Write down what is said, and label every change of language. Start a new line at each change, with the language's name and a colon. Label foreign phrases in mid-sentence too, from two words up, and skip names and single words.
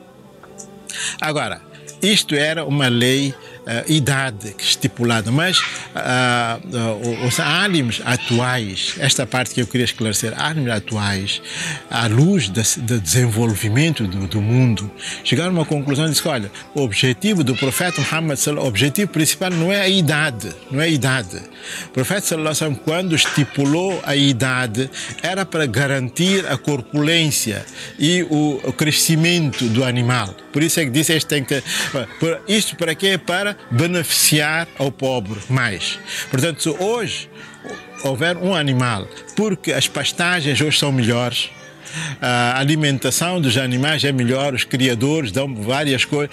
Portuguese: Agora, isto era uma lei idade estipulada, mas os álimes atuais, esta parte que eu queria esclarecer, álimes atuais, à luz do desenvolvimento do mundo, chegaram a uma conclusão de que, olha, o objetivo do profeta Muhammad, o objetivo principal não é a idade, não é a idade. O profeta
Arabic: صلى الله عليه وسلم,
Portuguese: quando estipulou a idade, era para garantir a corpulência e o crescimento do animal. Por isso é que disse, isto para quê? Para beneficiar ao pobre mais. Portanto, se hoje houver um animal, porque as pastagens hoje são melhores, a alimentação dos animais é melhor, os criadores dão várias coisas.